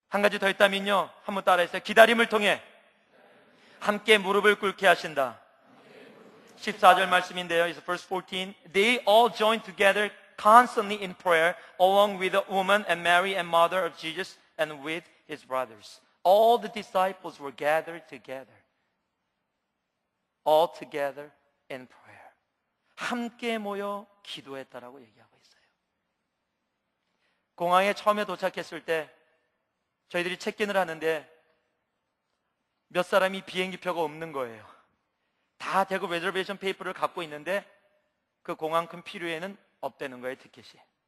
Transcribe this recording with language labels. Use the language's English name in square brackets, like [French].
[Korean] 한 가지 더 있다면요, 한번 따라했어요. 기다림을 통해 함께 무릎을 꿇게 하신다. 14절 말씀인데요. [English] It's verse 14. They all joined together constantly in prayer along with the woman and Mary and mother of Jesus and with his brothers. All the disciples were gathered together. All together in prayer. [Korean] 함께 모여 기도했다라고 얘기하고 있어요. 공항에 처음에 도착했을 때 저희들이 체크인을 하는데 몇 사람이 비행기표가 없는 거예요. 다 대구 레저베이션 페이퍼를 갖고 있는데 그 공항 컴퓨터에는 없다는 거예요, 티켓이.